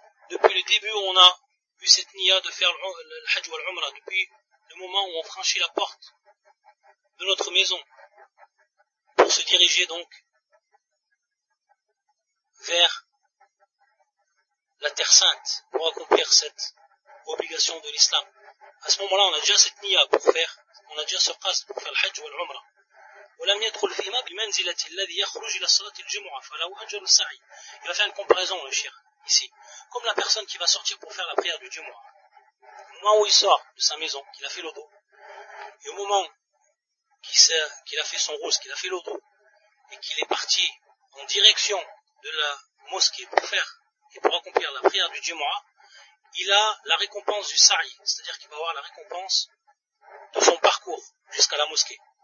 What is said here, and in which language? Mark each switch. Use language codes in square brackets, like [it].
[fr] Depuis le début où on a vu cette niya de faire le hajj ou l'umra, depuis le moment où on franchit la porte de notre maison pour se diriger donc vers la terre sainte pour accomplir cette obligation de l'islam. À ce moment-là, on a déjà cette niya pour faire, on a déjà ce qasd pour faire le hajj ou l'umra. [ar] ولم يدخل فيما بمنزلة الذي يخرج إلى صلاة الجمعة فلو أجر سعي. [fr] Il va faire une comparaison, le shir, ici. Comme la personne qui va sortir pour faire la prière du Jumu'ah. Au moment où il sort de sa maison, qu'il a fait l'odo, et au moment qu'il a fait son rouz, qu'il a fait l'odo, et qu'il est parti en direction de la mosquée pour faire et pour accomplir la prière du Jumu'ah, il a la récompense du sa'i, c'est-à-dire qu'il va avoir la récompense de son parcours jusqu'à la mosquée.